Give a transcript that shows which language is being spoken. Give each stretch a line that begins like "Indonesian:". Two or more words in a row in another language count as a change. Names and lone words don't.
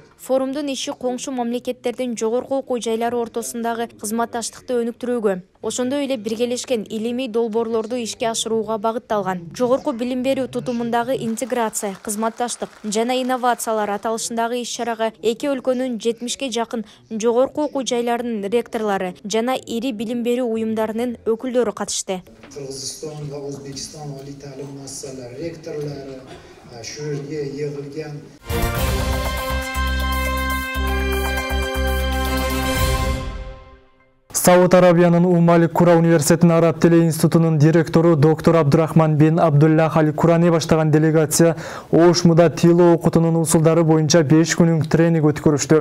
Kyrgyz: Форумдун иши коңшу мамлекеттердин жогорку окуу жайлары ортосундагы кызматташтыкты өнүктүрүүгө, ошондой эле биргелешкен илимий долбоорлорду ишке ашырууга багытталган. Жогорку билим берүү тутумундагы интеграция, кызматташтык жана инновациялар аталышындагы иш-чарага эки өлкөнүн 70-ке жакын жогорку окуу жайларынын ректорлору жана ири билим берүү уюмдарынын өкүлдөрү катышты.
Uzbek: Кыргызстан ва Өзбекстан олий ta'lim muassasalari rektorlari shu yerga yig'ilgan.
Kyrgyz: Сауд Арабиянын Кура университетинин Араб тили институтунун директору доктор Абдурахман бин Абдуллах Аль-Курани баштаган делегация Ошмуда тил окутуунун усулдары боюнча 5 күнүнүк тренинг өткөрүштү.